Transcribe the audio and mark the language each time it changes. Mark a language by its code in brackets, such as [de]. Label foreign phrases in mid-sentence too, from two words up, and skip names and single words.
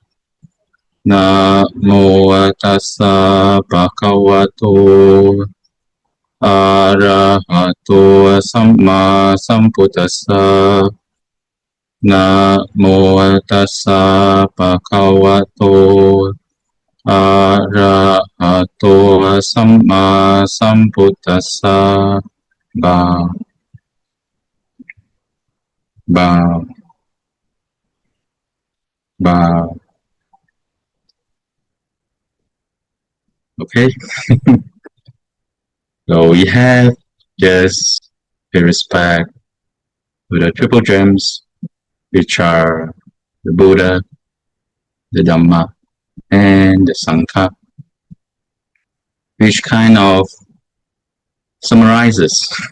[pi] Namo Tassa Bhagavato Arahato Samma Sambuddhassa. Namo Tassa Bhagavato Arahato Samma Sambuddhassa. [en] Bow. Okay. So we have just pay respect to the triple gems, which are the Buddha, the Dhamma, and the Sangha, which kind of summarizes